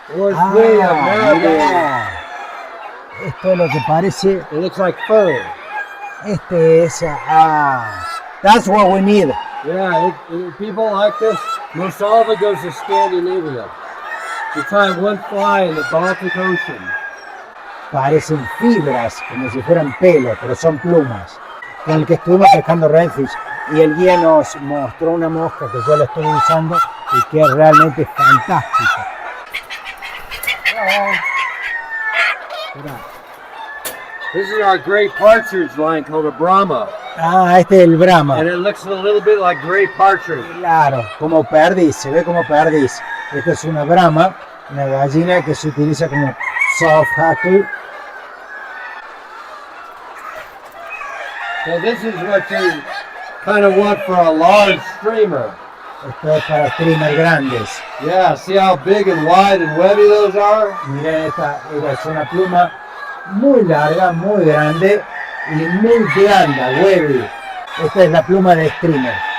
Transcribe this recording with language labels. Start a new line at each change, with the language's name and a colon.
English: Or it's really a marabou.
Spanish: Mirá. Esto es lo que parece.
English: It looks like fur.
Spanish: Este es.
English: That's what we need. Yeah, people like this. Most all of it goes to Scandinavia. You find one fly in the Baltic Ocean.
Spanish: Parecen fibras, como si fueran pelos, pero son plumas. Con el que estuvimos pescando redfish y el guía nos mostró una mosca que yo la estoy usando y que es realmente fantástica.
English: This is our gray partridge line called a Brahma.
Spanish: Este es el Brahma.
English: And it looks a little bit like gray partridge.
Spanish: Claro, como perdiz, se ve como perdiz. Esta es una Brahma, una gallina que se utiliza como soft hackle.
English: So this is what you kind of want for a large streamer.
Spanish: Esto es para streamers grandes.
English: Yeah, see how big and wide and webby those are?
Spanish: Miren, esta es una pluma muy larga, muy grande y muy blanda, wavy. Esta es la pluma de streamer.